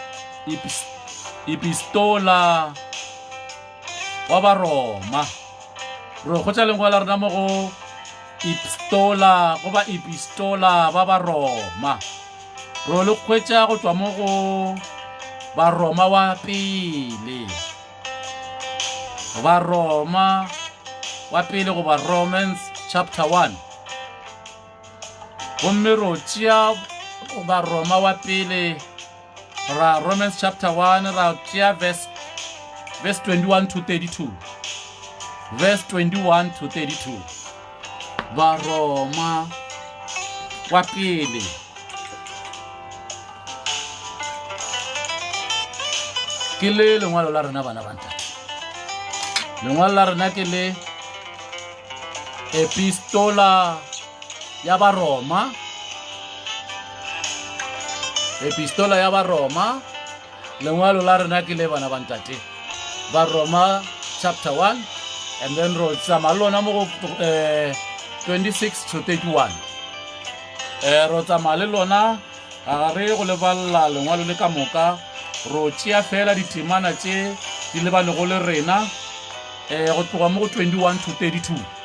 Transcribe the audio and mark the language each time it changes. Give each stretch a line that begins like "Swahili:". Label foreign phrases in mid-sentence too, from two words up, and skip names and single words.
Northern Sotho: epistola wa baroma re hwetša lengwa la rena mo go epistola goba epistola ba baroma re le hwetša go tšwa mo go baroma wa pele baroma wa pele goba
English: Romans chapter 1
Northern Sotho: gomme ro tšea baroma wa pele ra
English: Romans chapter 1
Northern Sotho: ra tšea
English: verse 21 to 32 verse 21 to 32
Northern Sotho: baroma wa pele ke le lengwalo la rena bana ba ntate lengwalo la rena ke le epistola ya baroma epistola ya baroma lengwalo la rena ke le bana ba ntate ba Roma
English: chapter 1 and then
Northern Sotho: ro tsama lona mo 26 to 31 ro tsama le lona ga re go leballa lengwalo le ka moka ro tšea fela ditemana tše di lebane go le rena go tloga mo go 21 to 32